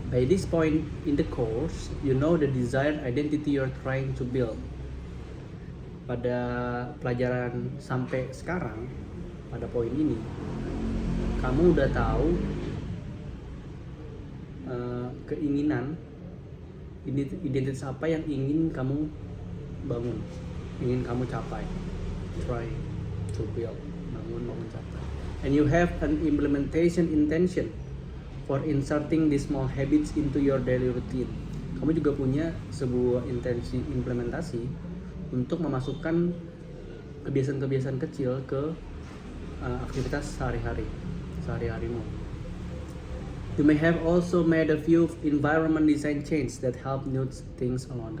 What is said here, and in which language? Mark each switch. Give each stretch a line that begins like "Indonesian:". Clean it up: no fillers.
English: By this point in the course, you know the desired identity you're trying to build.
Indonesian: Pada pelajaran sampai sekarang, pada poin ini, kamu udah tahu keinginan, identitas apa yang ingin kamu bangun, ingin kamu capai.
English: Try to build,
Indonesian: bangun capai.
English: And you have an implementation intention for inserting these small habits into your daily routine.
Indonesian: Kamu juga punya sebuah intensi implementasi untuk memasukkan kebiasaan-kebiasaan kecil ke aktivitas sehari-harimu.
English: You may have also made a few environment design change that help move things along.